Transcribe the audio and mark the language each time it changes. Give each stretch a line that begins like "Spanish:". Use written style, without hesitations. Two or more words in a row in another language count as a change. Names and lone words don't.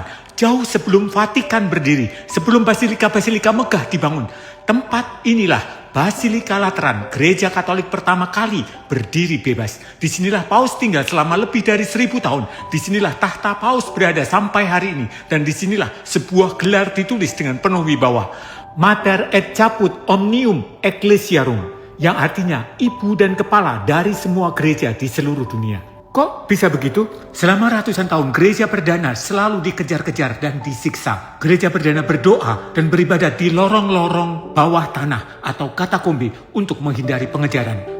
Indonesian: Jauh sebelum Vatikan berdiri, sebelum Basilika-Basilika megah dibangun, tempat inilah Basilika Lateran, gereja Katolik pertama kali berdiri bebas. Disinilah Paus tinggal selama lebih dari 1000 tahun. Disinilah tahta Paus berada sampai hari ini. Dan disinilah sebuah gelar ditulis dengan penuh wibawa.
Latin: Mater et caput omnium ecclesiarum,
Indonesian: yang artinya ibu dan kepala dari semua gereja di seluruh dunia. Kok bisa begitu? Selama ratusan tahun gereja perdana selalu dikejar-kejar dan disiksa. Gereja perdana berdoa dan beribadat di lorong-lorong bawah tanah atau katakombe untuk menghindari pengejaran.